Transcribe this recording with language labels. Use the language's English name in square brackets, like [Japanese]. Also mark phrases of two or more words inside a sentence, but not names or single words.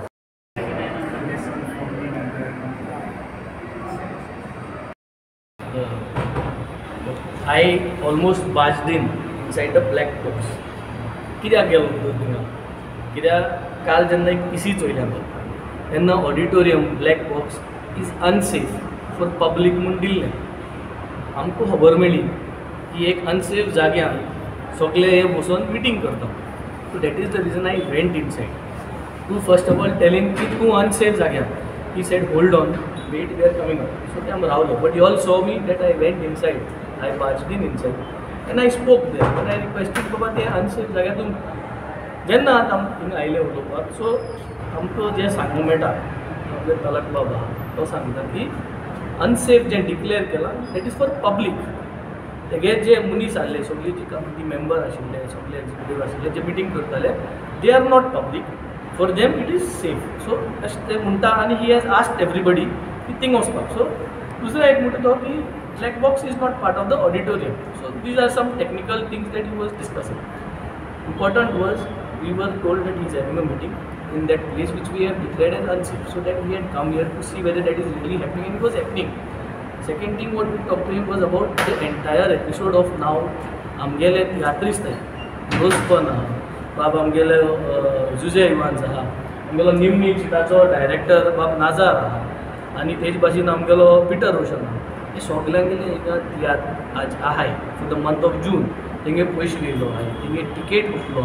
[English] I almost barged in inside the black box. [Konkani] कित्याक गेलो थिंगा कित्याक काल जेन्ना एक पीसी चोयल्या तेन्ना [English] auditorium black box is unsafe for public [Konkani] म्हूण दिल्लें आमकां खबर मेळ्ळी की एक अनसेफ जाग्यार सगळे हे बसून मिटींग करता [English] so that is the reason I went inside तूं first of all telling [Konkani] की तूं अनसेफ जाग्यार [English] he said hold on wait we are coming up so [Konkani] ते आमी रावलो [English] but you all saw me that I went inside I barged in inside and I spoke there and I requested [Konkani] बाबा ते अनसेफ जाग्यातून जेन्ना आतां थिंगा आयले उलोवपाक सो आमकां जें सांगूंक मेळटा आपले तलक बाबा तो सांगता की अनसेफ जें डिक्लेअर केलां [English] that is for public [Konkani] तेगे जे मनीस आसले सगळी जी [English] committee member [Konkani] आशिल्ले सगळे एक्झिक्युटीव आशिल्ले जे मिटींग करताले [English] they are not public for them it is safe so [Konkani] अशें ते म्हणटा आनी [English] he has asked everybody [Konkani] की थिंग वचपाक सो दुसरो एक म्हणटा तो की [English] black box is not part of the auditorium. So these are some technical things that he was discussing. Important was we were told that he is having a meeting in that place which we have declared as unsafe. So that we had come here to see whether that is really happening and it was happening. Second thing what we talked to him was about the entire episode of now [Konkani] आमगेले तियात्रीस्ट रोजपन आहा बाब आमगेले जुजे इवान्स आहा आमगेलो निमनी चिताचो डायरेक्टर बाब नाजार आहा आनी तेज भाशेन आमगेलो पिटर रोशन आहा हे सगळ्यांगेले एका तियात्र आज आहाय [English] for the month of June [Konkani] तेंगे पयशे घेयलो आहाय तेंगे टिकेट उठलो